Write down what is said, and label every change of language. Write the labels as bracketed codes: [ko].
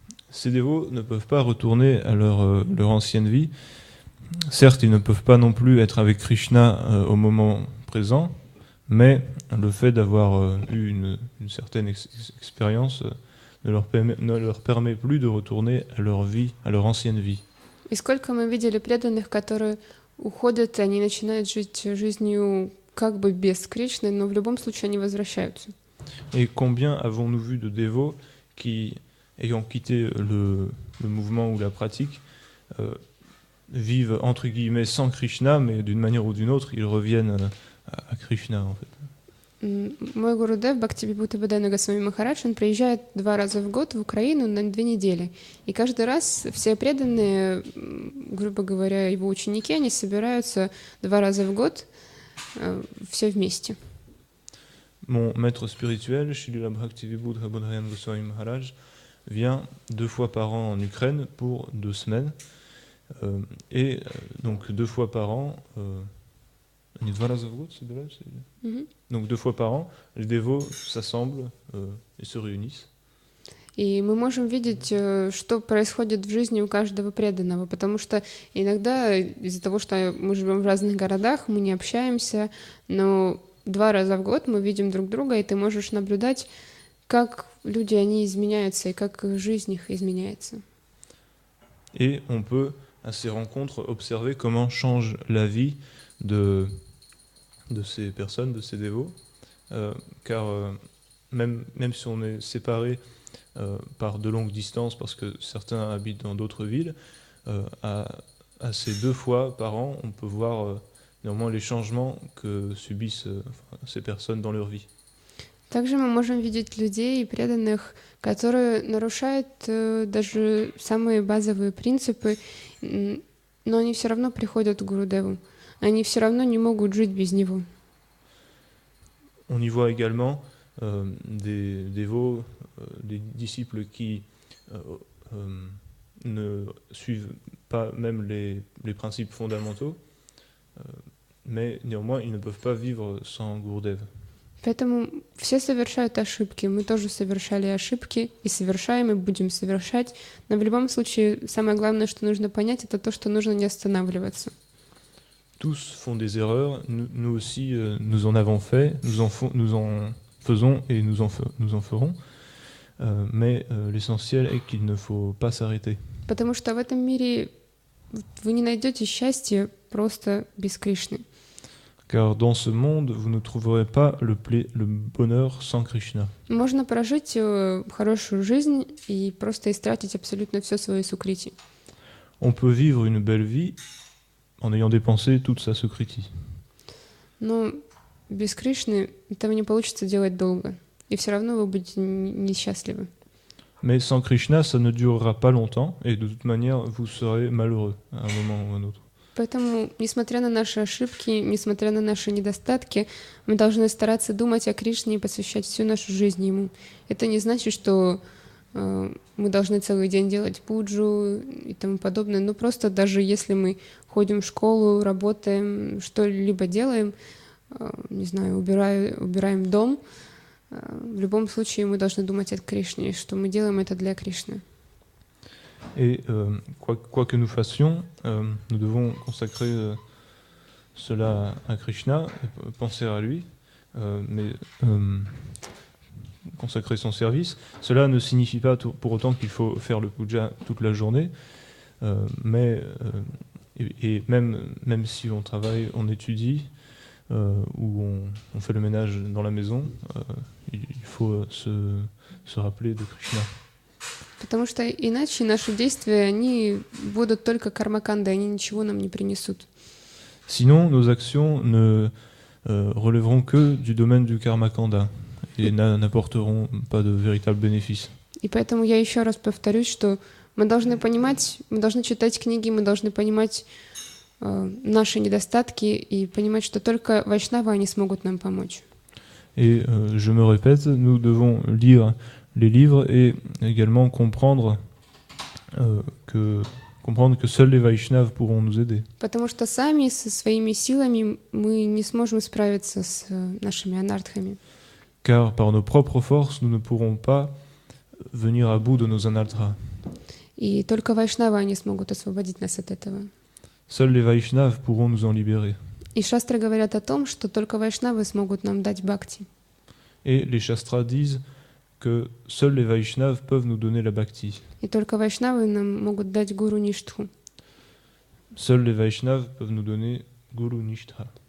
[fr] Ces dévots ne peuvent pas retourner à leur ancienne vie. Certes, ils ne peuvent pas non plus être avec Krishna au moment présent, mais le fait d'avoir eu une certaine expérience ne leur permet plus de retourner à leur vie, à leur ancienne vie. [ru] И сколько мы видели преданных, которые уходят, и они начинают жить жизнью как бы без Кришны, но в любом случае они возвращаются. [fr] Et combien avons-nous vu de dévots qui, ayant quitté le mouvement ou la pratique, vivent entre guillemets sans Krishna, mais d'une manière ou d'une autre, ils reviennent à Krishna en fait. [ru] Мой Гурудев Бхактивибхута Бхадана Госвами Махарадж, он приезжает 2 раза в год в Украину на 2 недели. И каждый раз все преданные, грубо говоря, его ученики, они собираются 2 раза в год, все вместе. [fr] Mon maître spirituel, Srila Bhaktivinoda Bodhayan Goswami Maharaj, vient 2 fois par an en Ukraine pour 2 semaines. Et donc 2 fois par an, donc 2 fois par an, les dévots s'assemblent et se réunissent. [ru] И мы можем видеть, что происходит в жизни у каждого преданного, потому что иногда из-за того, что мы живем в разных городах, мы не общаемся, но 2 раза в год мы видим друг друга, и ты можешь наблюдать, как люди, они изменяются, и как жизнь их изменяется. [fr] Et on peut, à ces rencontres, observer comment change la vie de ces personnes, de ces dévots, car même si on est séparés par de longues distances, parce que certains habitent dans d'autres villes, à ces 2 fois par an, on peut voir néanmoins les changements que subissent ces personnes dans leur vie. [ru] Также мы можем видеть людей и преданных, которые нарушают даже самые базовые принципы, но они все равно приходят к Гурудеву. Они все равно не могут жить без него. [fr] On y voit également des dévots, des disciples qui ne suivent pas même les principes fondamentaux, mais néanmoins, ils ne peuvent pas vivre sans Gurudev. [ru] Поэтому все совершают ошибки, мы тоже совершали ошибки, и совершаем, и будем совершать. Но в любом случае, самое главное, что нужно понять, это то, что нужно не останавливаться. [fr] Tous font des erreurs, nous aussi, nous en avons fait, nous en faisons et nous en ferons. Mais l'essentiel est qu'il ne faut pas s'arrêter. [ru] Потому что в этом мире вы не найдете счастья просто без Кришны. [fr] Car dans ce monde, vous ne trouverez pas le bonheur sans Krishna. [ru] Можно прожить хорошую жизнь и просто истратить абсолютно все свое сукрити. [fr] On peut vivre une belle vie en ayant dépensé toute sa sukriti. [ru] Но без Кришны этого не получится делать долго. И все равно вы будете несчастливы. [fr] Mais sans Krishna, ça ne durera pas longtemps, et de toute manière, vous serez malheureux à un moment ou à un autre. [ru] Поэтому, несмотря на наши ошибки, несмотря на наши недостатки, мы должны стараться думать о Кришне и посвящать всю нашу жизнь Ему. Это не значит, что мы должны целый день делать пуджу и тому подобное. Но просто даже если мы ходим в школу, работаем, что-либо делаем, не знаю, убираем дом, в любом случае мы должны думать о Кришне, что мы делаем это для Кришны. [fr] Et quoi que nous fassions, nous devons consacrer cela à Krishna, penser à lui, mais consacrer son service. Cela ne signifie pas pour autant qu'il faut faire le puja toute la journée, mais même si on travaille, on étudie, ou on fait le ménage dans la maison, il faut se rappeler de Krishna. [ru] Потому что иначе наши действия, они будут только кармакандой, они ничего нам не принесут. [fr] Sinon, nos actions ne relèveront que du domaine du karmakanda et n'apporteront pas de véritable bénéfice. [ru] И поэтому я еще раз повторюсь, что мы должны понимать, мы должны читать книги, мы должны понимать наши недостатки и понимать, что только вайшнавы, они смогут нам помочь. [fr] Et je me répète, nous devons lire les livres et également comprendre que seuls les Vaishnavas pourront nous aider. [ru] Потому что сами со своими силами мы не сможем справиться с нашими анартхами. [fr] Car par nos propres forces, nous ne pourrons pas venir à bout de nos anarthas. [ru] И только вайшнавы, они смогут освободить нас от этого. [fr] Seuls les Vaishnavas pourront nous en libérer. [ru] И шастры говорят о том, что только вайшнавы смогут нам дать бхакти. [fr] Et les Shastras disent que seuls les Vaishnavas peuvent nous donner la bhakti. [ru] И только вайшнавы нам могут дать гуру ништху. [fr] Seuls les Vaishnavas peuvent nous donner Guru Nishtha.